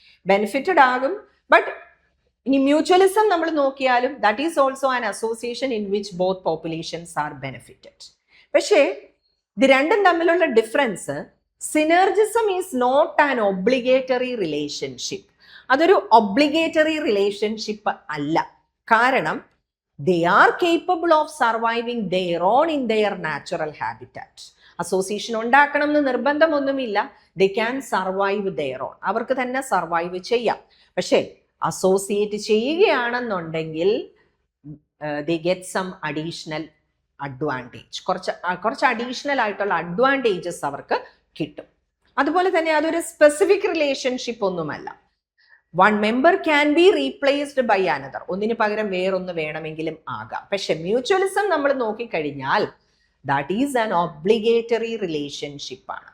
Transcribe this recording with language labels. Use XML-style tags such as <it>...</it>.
<ml>Benefited ആകും, but ഇനി mutualism നമ്മൾ നോക്കിയാലും</ml> <en>That is also an association in which both populations are benefited.</en> <ml>പക്ഷേ ഇത് രണ്ടും തമ്മിലുള്ള difference,</ml> <en>Synergism is not an obligatory relationship.</en> <ml>അതൊരു ഒബ്ലിഗേറ്ററി റിലേഷൻഷിപ്പ് അല്ല.</ml> <en>കാരണം they are capable of surviving their own in their natural habitat.</en> <ml>Association ഉണ്ടാക്കണം എന്ന് നിർബന്ധമൊന്നുമില്ല.</ml> <en>they can survive their own.</en> <ml>അവർക്ക് തന്നെ സർവൈവ് ചെയ്യാം. പക്ഷേ അസോസിയേറ്റ് ചെയ്യുകയാണെന്നുണ്ടെങ്കിൽ</ml> <en>they get some additional advantage.</en> <ml>കുറച്ച് അഡീഷണൽ ആയിട്ടുള്ള അഡ്വാൻറ്റേജസ് അവർക്ക് കിട്ടും. അതുപോലെ തന്നെ അതൊരു സ്പെസിഫിക് റിലേഷൻഷിപ്പ് ഒന്നുമല്ല.</ml> <en>One member can be replaced by another.</en> <ml>ഒന്നിന് പകരം വേറൊന്ന് വേണമെങ്കിലും ആകാം. പക്ഷെ മ്യൂച്വലിസം നമ്മൾ നോക്കിക്കഴിഞ്ഞാൽ</ml> <en>that is an obligatory relationship</en> <ml>ആണ്.</ml>